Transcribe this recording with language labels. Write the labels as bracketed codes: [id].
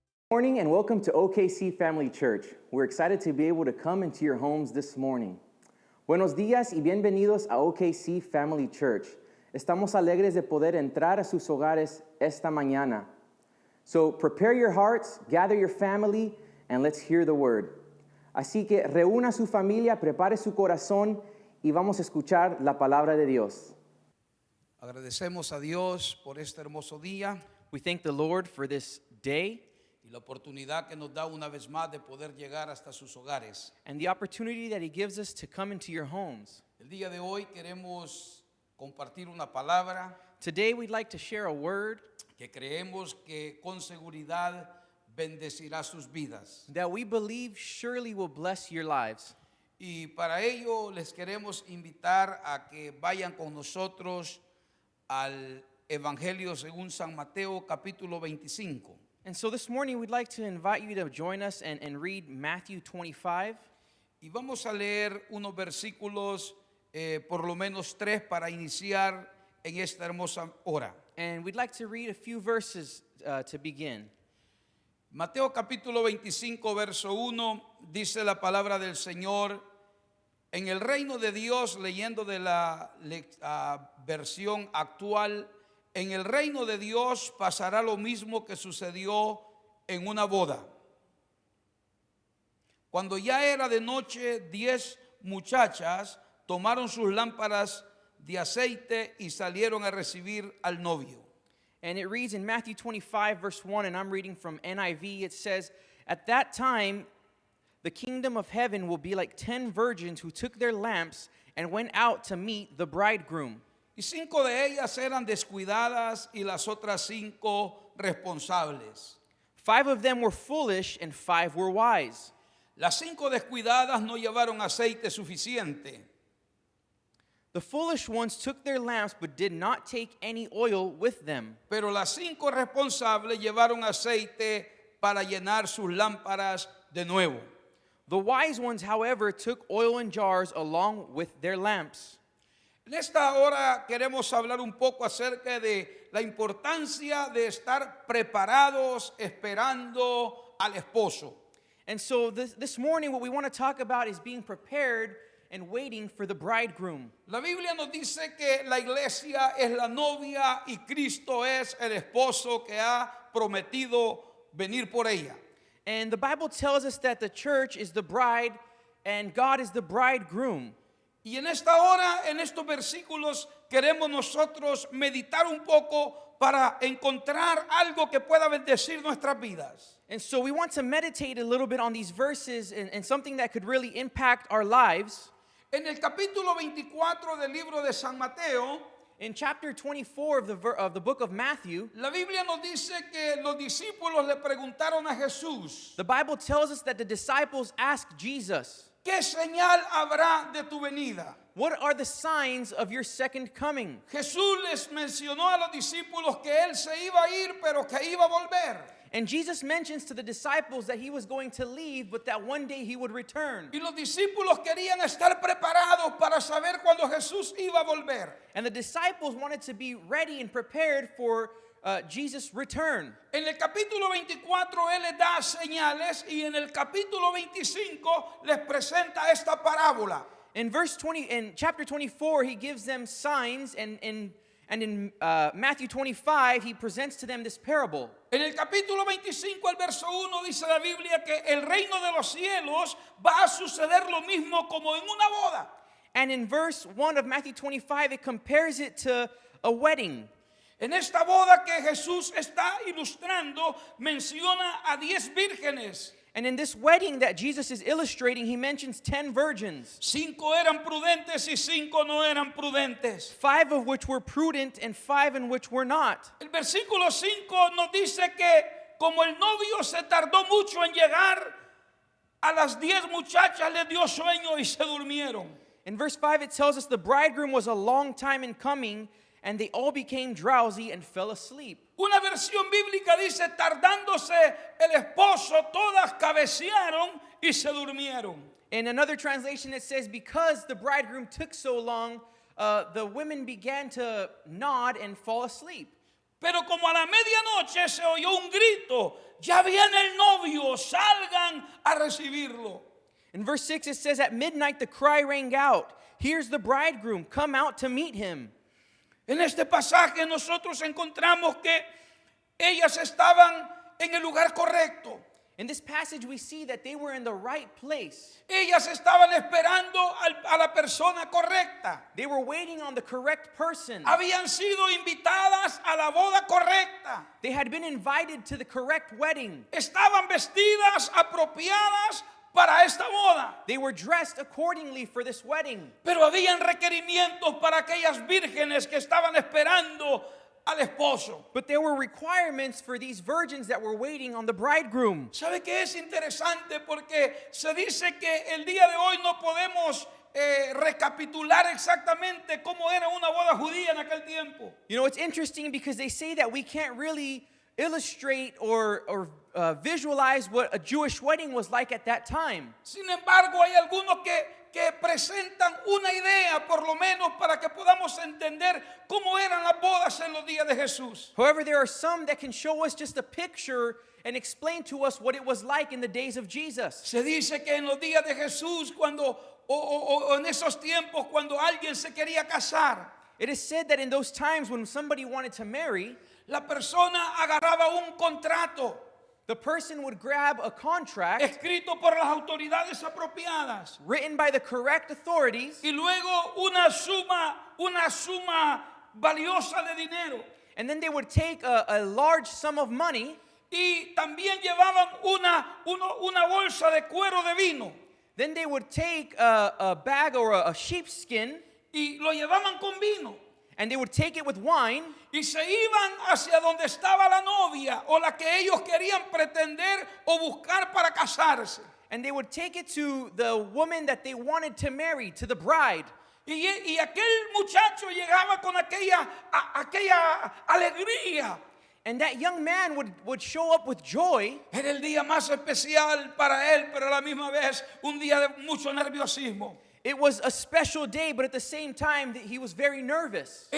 [en] Morning and welcome to OKC Family Church. We're excited to be able to come into your homes this morning. [es] Buenos días y bienvenidos a OKC Family Church. Estamos alegres de poder entrar a sus hogares esta mañana. [en] So prepare your hearts, gather your family, and let's hear the word. [es] Así que reúna su familia, prepare su corazón y vamos a escuchar la palabra de Dios. Agradecemos a Dios por este hermoso día [en] We thank the Lord for this day [es] y la oportunidad que nos da una vez más de poder llegar hasta sus hogares. [en] and the opportunity that He gives us to come into your homes. [es] El día de hoy queremos compartir una palabra [en] Today we'd like to share a word [es] que creemos que con seguridad bendecirá sus vidas. [en] that we believe surely will bless your lives. [es] Y para ello les queremos invitar a que vayan con nosotros al Evangelio según San Mateo capítulo 25. [en] And so this morning we'd like to invite you to join us and read Matthew 25. [es] Y vamos a leer unos versículos, por lo menos 3, para iniciar en esta hermosa hora. [en] And we'd like to read a few verses to begin. [es] Mateo capítulo 25, verso 1, dice la palabra del Señor: en el reino de Dios, leyendo de la versión actual, en el reino de Dios pasará lo mismo que sucedió en una boda. Cuando ya era de noche, 10 muchachas tomaron sus lámparas de aceite y salieron a recibir al novio. [en] And it reads in Matthew 25, verse 1, and I'm reading from NIV, it says, "At that time, the kingdom of heaven will be like 10 virgins who took their lamps and went out to meet the bridegroom. [es] Y 5 de ellas eran descuidadas y las otras 5 responsables. [en] 5 of them were foolish and 5 were wise. [es] Las 5 descuidadas no llevaron aceite suficiente. [en] The foolish ones took their lamps but did not take any oil with them. [es] Pero las 5 responsables llevaron aceite para llenar sus lámparas de nuevo. [en] The wise ones, however, took oil in jars along with their lamps." [es] En esta hora queremos hablar un poco acerca de la importancia de estar preparados esperando al esposo. [en] And so this morning what we want to talk about is being prepared and waiting for the bridegroom. [es] La Biblia nos dice que la iglesia es la novia y Cristo es el esposo que ha prometido venir por ella. [en] And the Bible tells us that the church is the bride and God is the bridegroom. [es] Y en esta hora, en estos versículos, queremos nosotros meditar un poco para encontrar algo que pueda bendecir nuestras vidas. [en] And so we want to meditate a little bit on these verses and something that could really impact our lives. [es] En el capítulo 24 del libro de San Mateo, [en] In chapter 24 of the book of Matthew, [es] la Biblia nos dice que los discípulos le preguntaron a Jesús: [en] the Bible tells us that the disciples asked Jesus, [es] ¿qué señal habrá de tu venida? [en] "What are the signs of your second coming?" [es] Jesús les mencionó a los discípulos que él se iba a ir, pero que iba a volver. [en] And Jesus mentions to the disciples that he was going to leave, but that one day he would return. [es] Y los discípulos querían estar preparados para saber cuándo Jesús iba a volver. [en] And the disciples wanted to be ready and prepared for Jesus' return. [es] En el capítulo 24 él les da señales y en el capítulo 25 les presenta esta parábola. [en] In chapter 24, he gives them signs, and And in Matthew 25, he presents to them this parable. [es] En el capítulo 25, el verso 1, dice la Biblia que el reino de los cielos va a suceder lo mismo como en una boda. [en] And in verse 1 of Matthew 25, it compares it to a wedding. [es] En esta boda que Jesús está ilustrando, menciona a 10 vírgenes. [en] And in this wedding that Jesus is illustrating, he mentions 10 virgins, [es] 5 eran prudentes y 5 no eran prudentes. [en] 5 of which were prudent and 5 in which were not. [es] El versículo 5 nos dice que como el novio se tardó mucho en llegar, a las 10 muchachas les dio sueño y se durmieron. [en] In verse 5, it tells us the bridegroom was a long time in coming, and they all became drowsy and fell asleep. [es] Una versión bíblica dice, tardándose el esposo, todas cabecearon y se durmieron. [en] In another translation, it says, because the bridegroom took so long, the women began to nod and fall asleep. [es] Pero como a la medianoche se oyó un grito, ya viene el novio, salgan a recibirlo. [en] In verse 6, it says, at midnight the cry rang out, here's the bridegroom, come out to meet him. [es] En este pasaje nosotros encontramos que ellas estaban en el lugar correcto. [en] In this passage, we see that they were in the right place. [es] Ellas estaban esperando a la persona correcta. [en] They were waiting on the correct person. [es] Habían sido invitadas a la boda correcta. [en] They had been invited to the correct wedding. [es] Estaban vestidas apropiadas para esta boda. [en] They were dressed accordingly for this wedding. [es] Pero habían requerimientos para aquellas vírgenes que estaban esperando al esposo. [en] But there were requirements for these virgins that were waiting on the bridegroom. [es] ¿Sabe qué es interesante? Porque se dice que el día de hoy no podemos recapitular exactamente cómo era una boda judía en aquel tiempo. [en] You know, it's interesting because they say that we can't really illustrate or visualize what a Jewish wedding was like at that time. [es] Sin embargo, hay algunos que presentan una idea, por lo menos, para que podamos entender cómo eran las bodas en los días de Jesús. [en] However, there are some that can show us just a picture and explain to us what it was like in the days of Jesus. [es] Se dice que en los días de Jesús, o en esos tiempos, cuando alguien se quería casar, [en] It is said that in those times when somebody wanted to marry, [es] la persona agarraba un contrato [en] the person would grab a contract [es] escrito por las autoridades apropiadas [en] written by the correct authorities, [es] y luego una suma valiosa de dinero. [en] and then they would take a large sum of money, [es] Y también llevaban una bolsa de cuero de vino [en] then they would take a bag or a sheepskin, [es] y lo llevaban con vino. [en] and they would take it with wine, [es] Y se iban hacia donde estaba la novia o la que ellos querían pretender o buscar para casarse. [en] and they would take it to the woman that they wanted to marry, to the bride. [es] Y aquel muchacho llegaba con aquella alegría. [en] And that young man would show up with joy. [es] Era el día más especial para él, pero a la misma vez un día de mucho nerviosismo. [en] It was a special day, but at the same time, he was very nervous.